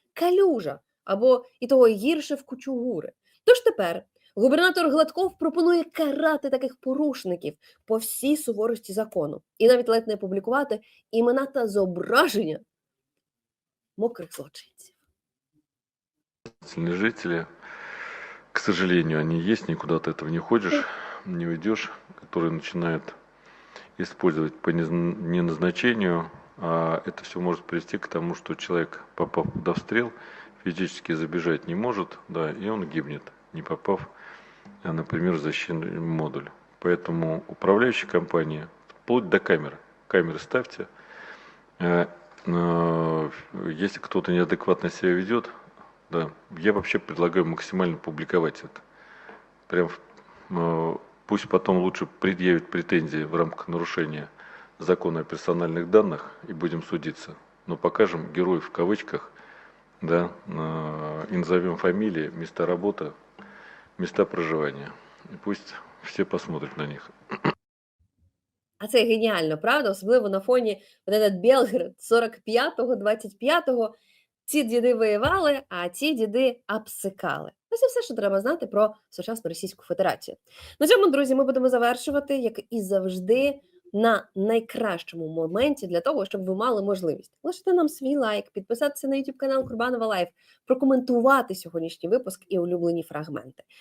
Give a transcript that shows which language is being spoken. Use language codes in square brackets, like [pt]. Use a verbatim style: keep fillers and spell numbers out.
[uk] калюжа або і того гірше в кучугури. Тож тепер губернатор Гладков пропонує карати таких порушників по всій суворості закону і навіть ледь не публікувати імена та зображення мокрих злочинців. [ru] Жители, к сожалению, они есть, никуда ты этого не ходишь, не уйдешь, которые начинают использовать по не назначению, а это все может привести к тому, что человек, попав под обстрел, физически забежать не может, да, и он гибнет, не попав, например, в защитный модуль. Поэтому управляющая компания, вплоть до камер, камеры ставьте, если кто-то неадекватно себя ведет, да, я вообще предлагаю максимально публиковать это. Прям э, пусть потом лучше предъявят претензии в рамках нарушения закона о персональных данных и будем судиться. Но покажем героев в кавычках, да, э, и назовем фамилии, места работы, места проживания. И пусть все посмотрят на них. [uk] А це геніально, правда? Особливо на фоні Белград сорок п'ятого, двадцять п'ятого. Ці діди воювали, а ці діди обсикали. Ось і все, що треба знати про сучасну Російську Федерацію. На цьому, друзі, ми будемо завершувати, як і завжди, на найкращому моменті для того, щоб ви мали можливість лишити нам свій лайк, підписатися на YouTube-канал Курбанова Лайв, прокоментувати сьогоднішній випуск і улюблені фрагменти.